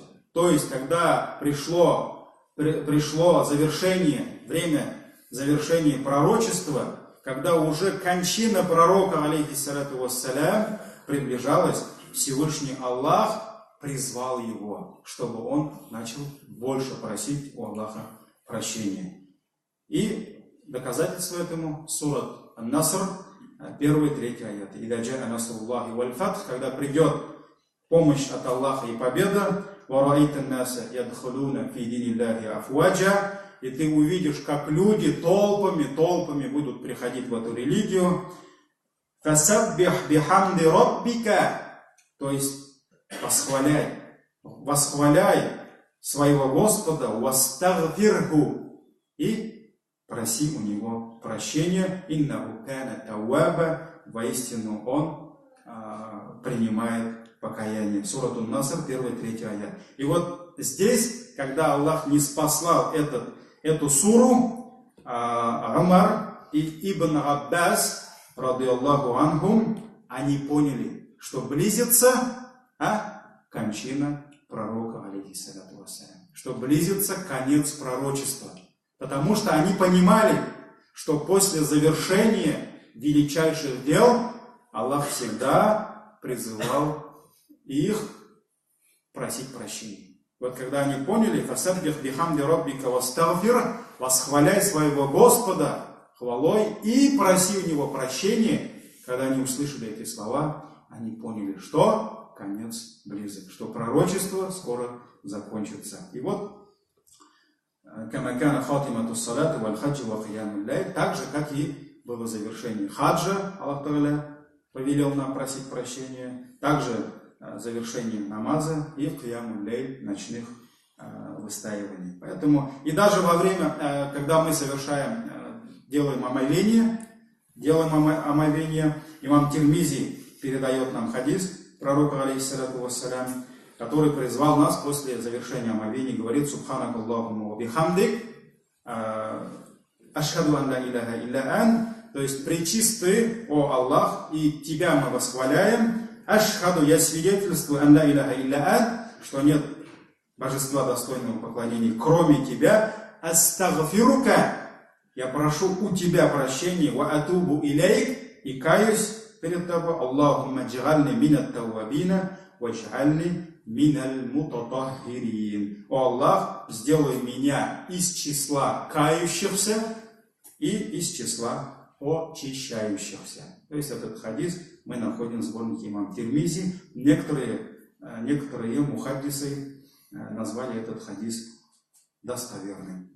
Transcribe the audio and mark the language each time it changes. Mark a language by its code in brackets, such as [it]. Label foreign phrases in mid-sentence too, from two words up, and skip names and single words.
[ru] То есть, когда пришло завершение, время завершения пророчества, когда уже кончина пророка, [ar] عليه الصلاة والسلام, [ru] приближалась, Всевышний Аллах призвал его, чтобы он начал больше просить у Аллаха прощения. И доказательство этому сурат Ан-Наср, 1-3 аяты. [ar] «إذا جاء نصر الله والفتح», [ru] когда придет помощь от Аллаха и победа, [ar] «ورأيت الناس يدخلون في دين الله أفواجا», [ru] и ты увидишь, как люди толпами будут приходить в эту религию. [ar] «فسبح بحمد ربك», [ru] то есть восхваляй своего Господа, «Вастагфирху», и проси у Него прощения, [ar] «إنه كان توابا», [ru] воистину Он принимает покаяние. Сурат Ан-Наср, 1-3 аят. И вот здесь, когда Аллах не спаслал эту суру, Умар и Ибн Аббас, [ar] رضي الله عنهم, [ru] они поняли, что близится кончина пророка, [ar] عليه الصلاة والسلام, [ru] что близится конец пророчества. Потому что они понимали, что после завершения величайших дел Аллах всегда призывал их просить прощения. Вот когда они поняли, [ar] «فسبح بحمد ربك واستغفر», [ru] восхваляй своего Господа хвалой и проси у Него прощения, когда они услышали эти слова, они поняли, что конец близок, что пророчество скоро закончится. И вот, [ar] «كما كان خاتمة الصلاة والحج وقيام الليل», [ru] так же, как и было завершение хаджа, Аллах Та'аля повелел нам просить прощения, также завершение намаза и [ar] قيام الليل, [ru] ночных выстаиваний. Поэтому, и даже во время, когда мы делаем омовение, имам Тирмизи передает нам хадис пророка, [ar] عليه الصلاة والسلام, [ru] который призвал нас после завершения омовения, говорит: [ar] «سبحانك اللهم وبحمدك, أشهد أن لا إله إلا أنت», [ru] то есть пречисты, о Аллах, и Тебя мы восхваляем, ашхаду, я свидетельствую, [ar] أن لا إله إلا أنت, [ru] что нет божества достойного поклонения, кроме Тебя, астагфирука, я прошу у Тебя прощения, [ar] وأتوب إليك, [ru] и каюсь перед Тобой, [ar] اللهم اجعلني من التوابين واجعلني من المتطهرين. [ru] О Аллах, сделай меня из числа кающихся и из числа очищающихся. То есть этот хадис мы находим в сборнике имам Тирмизи. Некоторые мухаддисы назвали этот хадис достоверным.